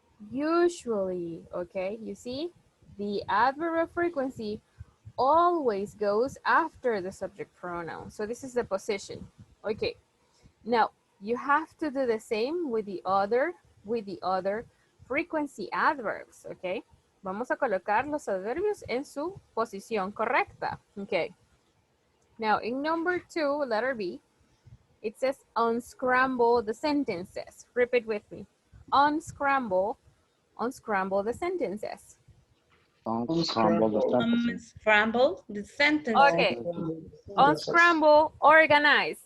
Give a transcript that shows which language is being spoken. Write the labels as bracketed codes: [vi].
[en] Usually, okay, you see, the adverb of frequency always goes after the subject pronoun. So this is the position. Okay, now you have to do the same with the other frequency adverbs, okay? [es] Vamos a colocar los adverbios en su posición correcta, okay? [en] Now in number 2, letter B, it says unscramble the sentences. Repeat with me. Unscramble the sentences. Unscramble the sentences. Unscramble the sentence. Okay. Unscramble, organize.